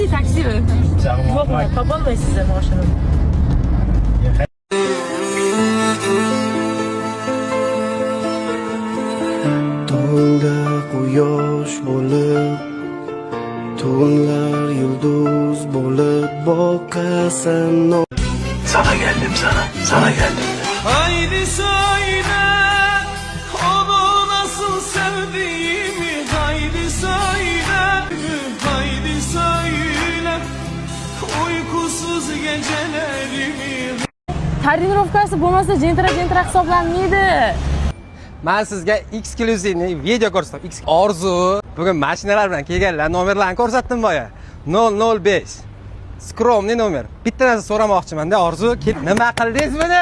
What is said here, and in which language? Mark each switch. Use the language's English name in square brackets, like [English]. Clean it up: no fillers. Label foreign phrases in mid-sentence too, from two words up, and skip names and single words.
[Uzbek] Yo'q, topolmaysizlar mashinani. Tongda quyosh bo'lib, tunlar yulduz bo'lib boqasan. [Turkish] Sana geldim sana geldim. Haydi söyle onu nasıl sevdiğimi, haydi söyle, haydi söyle uykusuz gecelerimi, [Uzbek] tonirovkasi bo'lmasa jentra hisoblanmaydi. Men sizga eksklyuzivniy video ko'rsatdim. Orzu bugun mashinalar bilan kelganlar nomerlarni ko'rsatdim boya. [Russian] 005. Skromniy nomer. [Uzbek] Bitta narsa so'ramoqchiman-da, Orzu, nima qildingiz buni?